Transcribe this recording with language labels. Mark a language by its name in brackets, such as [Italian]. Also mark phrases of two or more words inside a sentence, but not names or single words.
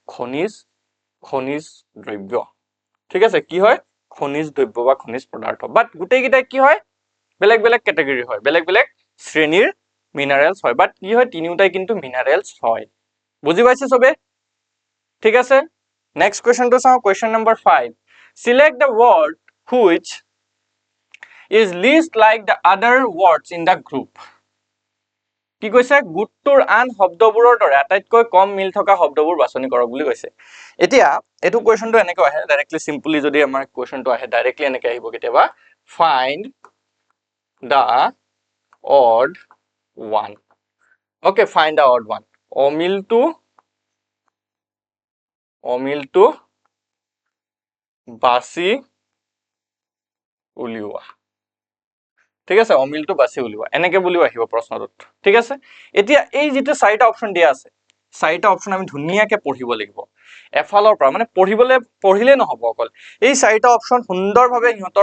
[Assamese] খনিজ দ্ৰব্য ঠিক আছে কি হয় খনিজ দ্ৰব্য বা খনিজ পদাৰ্থ বাট গোটেইকেইটাই কি হয় বেলেগ বেলেগ ক্যাটাগরি হয় বেলেগ বেলেগ শ্ৰেণীৰ মিনারেলস হয় বাট কি হয় তিনিটাই কিন্তু মিনারেলস হয় বুজি পাইছে সবে ঠিক আছে নেক্সট কোৱেশ্চনটো চাও কোৱেশ্চন নম্বৰ 5 [English] select the word which is least like the other words in the group [Assamese] কি কৈছে গুটটোৰ আন শব্দবোৰৰ দৰে আটাইতকৈ কম মিল থকা শব্দবোৰ বাছনি কৰক বুলি কৈছে এতিয়া এটো কোৱেশ্চনটো এনেকৈ আহে [English] directly simply [Assamese] যদি আমাৰ কোৱেশ্চনটো আহে ডাইৰেক্টলি এনেকৈ আহিব কেতিয়াবা [English] find the odd one okay find the odd one [Assamese] অমিলটো বাছি উলিওৱা ঠিক আছে অমিলটো বাছি উলিওৱা এনেকৈ বুলিও আহিব প্ৰশ্নটোত ঠিক আছে এতিয়া এই যেটো চাৰিটা অপচন দিয়া আছে চাৰিটা অপচন আমি ধুনীয়াকৈ পঢ়িব লাগিব এফালৰ পৰা মানে পঢ়িলে নহব অকল এই চাৰিটা অপচন সুন্দৰভাৱে ইহঁতৰ